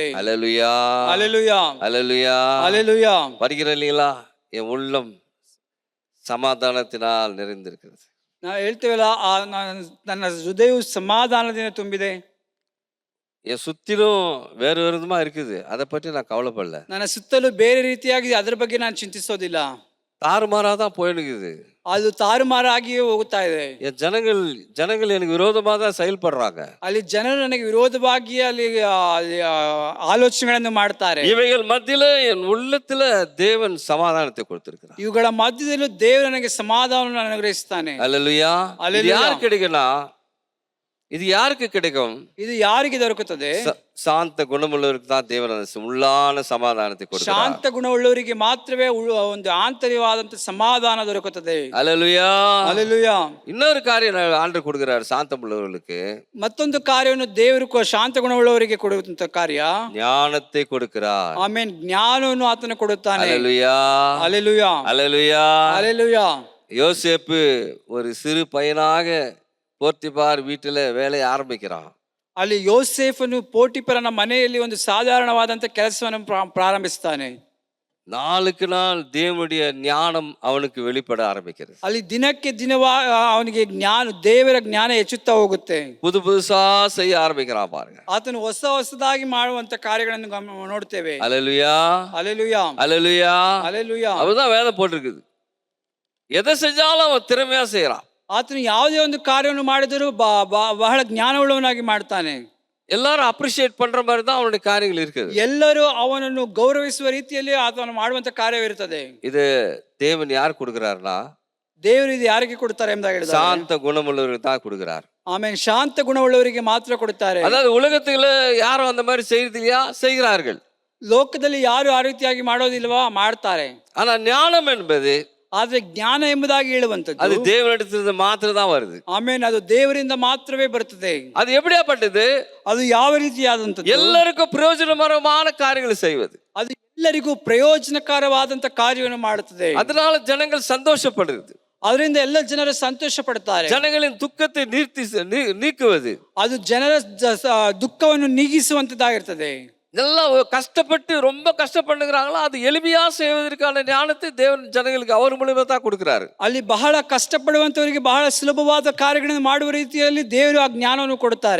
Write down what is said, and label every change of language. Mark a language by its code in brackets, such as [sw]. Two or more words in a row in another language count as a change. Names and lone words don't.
[ta] அல்லேலூயா, அல்லேலூயா, அல்லேலூயா, அல்லேலூயா. வருகிற இல்லைங்களா? என் உள்ளம் சமாதானத்தினால் நிறைந்திருக்கிறது. [kn] ನಾವು ಹೇಳ್ತೇವಲ್ಲ, ನನ್ನ ಹೃದಯವು ಸಮಾಧಾನದಿಂದ ತುಂಬಿದೆ. [ta] என் சுத்திலும் வேறு விதமா இருக்குது, அதை பற்றி நான் கவலைப்படல. [kn] ನನ್ನ ಸುತ್ತಲೂ ಬೇರೆ ರೀತಿಯಾಗಿದೆ, ಅದರ ಬಗ್ಗೆ ನಾನು ಚಿಂತಿಸೋದಿಲ್ಲ. [ta] தாறுமாறாதான் போயிடுக்குது, [kn] ಅದು ತಾರುಮಾರಾಗಿಯೇ ಹೋಗುತ್ತಾ ಇದೆ. [ta] என் ஜனங்கள் எனக்கு விரோதமா தான் செயல்படுறாங்க. [kn] ಅಲ್ಲಿ ಜನರು ನನಗೆ ವಿರೋಧವಾಗಿಯೇ ಅಲ್ಲಿ ಆಲೋಚನೆಗಳನ್ನು ಮಾಡ್ತಾರೆ. [ta] இவைகள் மத்தியில என் உள்ளத்துல தேவன் சமாதானத்தை கொடுத்திருக்கிறார். [kn] ಇವುಗಳ ಮಧ್ಯದಲ್ಲೂ ದೇವರು ನನಗೆ ಸಮಾಧಾನವನ್ನು ಅನುಗ್ರಹಿಸ್ತಾನೆ. [ta] அல்லேலூயா. இது யாருக்கு கிடைக்கும்னா, இது யாருக்கு கிடைக்கும்? [kn] ಇದು ಯಾರಿಗೆ ದೊರಕುತ್ತದೆ? [ta] சாந்த குணமுள்ளவருக்கு தான் தேவன் உள்ளான சமாதானத்தை கொடுக்கிறார். [kn] ಶಾಂತ ಗುಣವುಳ್ಳವರಿಗೆ ಮಾತ್ರವೇ ಒಂದು ಆಂತರಿಕವಾದಂತ ಸಮಾಧಾನ ದೊರಕುತ್ತದೆ. [ta] அல்லேலூயா, அல்லேலೂಯಾ. இன்னொரு காரியம் ஆண்டவர் கொடுக்கிறார் சாந்தம் உள்ளவர்களுக்கு. [kn] ಮತ್ತೊಂದು ಕಾರ್ಯವನ್ನು ದೇವರು ಶಾಂತ ಗುಣವುಳ್ಳವರಿಗೆ ಕೊಡುವಂತ ಕಾರ್ಯ [ta] ஞானத்தை கொடுக்கிறார். [kn] ಆಮೇನ್ ಜ್ಞಾನವನ್ನು ಆತನು ಕೊಡುತ್ತಾನೆ. [ta] அல்லேலூயா, அல்லேலூயா, அல்லேலூயா. அல்லேலூயா. யோசேப்பு ஒரு சிறு பையனாக போர்த்திபார் வீட்டில வேலையை ஆரம்பிக்கிறான். [kn] ಅಲ್ಲಿ ಯೋಸೇಫನು ಪೋಟಿಫರನ ಮನೆಯಲ್ಲಿ ಒಂದು ಸಾಧಾರಣವಾದಂತ ಕೆಲಸವನ್ನು ಪ್ರಾರಂಭಿಸ್ತಾನೆ. [ta] நாளுக்கு நாள் தேவனுடைய ஞானம் அவனுக்கு வெளிப்பட ஆரம்பிக்கிறது. [kn] ಅಲ್ಲಿ ದಿನಕ್ಕೆ ದಿನವಾ ಅವನಿಗೆ ದೇವರ ಜ್ಞಾನ ಹೆಚ್ಚುತ್ತಾ ಹೋಗುತ್ತೆ. [ta] புதுசா செய்ய ஆரம்பிக்கிறான் பாருங்க. [kn] ಆತನು ಹೊಸದಾಗಿ ಮಾಡುವಂತ ಕಾರ್ಯಗಳನ್ನು ನೋಡ್ತೇವೆ. [ta] அல்லேலூயா, அல்லேலூயா, அல்லேலூயா, அல்லேலூயா. அவதான் வேதம் போட்டிருக்குது. எதை செஞ்சாலும் அவன் திறமையா செய்யறான். [kn] ಆತನು ಯಾವುದೇ ಒಂದು ಕಾರ್ಯವನ್ನು ಮಾಡಿದರೂ ಬಹಳ ಜ್ಞಾನವುಳ್ಳವನಾಗಿ ಮಾಡ್ತಾನೆ. [ta] எல்லாரும் ಅಪ್ರಿಶಿಯೇಟ್ பண்ற மாதிரி தான் அவனுடைய காரியங்கள் இருக்குது. [kn] ಎಲ್ಲರೂ ಅವನನ್ನು ಗೌರವಿಸುವ ರೀತಿಯಲ್ಲಿ ಆತನು ಮಾಡುವಂತ ಕಾರ್ಯವಿರುತ್ತದೆ. [ta] இது தேவன் யார் கொடுக்கிறார்னா, [kn] ದೇವರು ಇದು ಯಾರಿಗೆ ಕೊಡ್ತಾರೆ ಎಂಬುದಾಗಿ ಹೇಳಿದ್ದಾರೆ. [ta] சாந்த குணமுள்ளவருக்கு தான் கொடுக்கிறார். [kn] ಆಮೇಲೆ ಶಾಂತ ಗುಣವುಳ್ಳವರಿಗೆ ಮಾತ್ರ ಕೊಡುತ್ತಾರೆ. [ta] அதாவது உலகத்துல யாரும் அந்த மாதிரி செய்யறது இல்லையா? செய்கிறார்கள். [kn] ಲೋಕದಲ್ಲಿ ಯಾರು ಆ ರೀತಿಯಾಗಿ ಮಾಡೋದಿಲ್ವಾ? ಮಾಡ್ತಾರೆ. [ta] ஆனா ஞானம் என்பது, [kn] ಆದ್ರೆ ಜ್ಞಾನ ಎಂಬುದಾಗಿ ಹೇಳುವಂತದ್ದು [ta] அது தேவனிடத்திலிருந்து மாத்திரம் தான் வருது. [kn] ಆಮೇಲೆ ಅದು ದೇವರಿಂದ ಮಾತ್ರವೇ ಬರುತ್ತದೆ. [ta] அது எப்படியாப்பட்டது? [kn] ಅದು ಯಾವ ರೀತಿಯಾದಂತದ್ದು? [ta] எல்லாருக்கும் பிரயோஜனகரமான காரியங்களை செய்வது. [kn] ಅದು ಎಲ್ಲರಿಗೂ ಪ್ರಯೋಜನಕರವಾದಂತ ಕಾರ್ಯವನ್ನು ಮಾಡುತ್ತದೆ. [ta] அதனால ஜனங்கள் சந்தோஷப்படுறது, [kn] ಅದರಿಂದ ಎಲ್ಲ ಜನರು ಸಂತೋಷ ಪಡ್ತಾರೆ. [ta] ஜனங்களின் துக்கத்தை நீக்குவது, [kn] ಅದು ಜನರ ದುಃಖವನ್ನು ನೀಗಿಸುವಂತದ್ದಾಗಿರ್ತದೆ. [ta] இதெல்லாம் கஷ்டப்பட்டு ரொம்ப கஷ்டப்படுகிறாங்களோ அது எளிமையா செய்வதற்கான ஞானத்தை தேவன் ஜனங்களுக்கு அவர் மூலமா தான் கொடுக்கிறாரு. [kn] ಅಲ್ಲಿ ಬಹಳ ಕಷ್ಟಪಡುವಂತವರಿಗೆ ಬಹಳ ಸುಲಭವಾದ ಕಾರ್ಯಗಳನ್ನು ಮಾಡುವ ರೀತಿಯಲ್ಲಿ ದೇವರು ಆ ಜ್ಞಾನವನ್ನು ಕೊಡುತ್ತಾರೆ.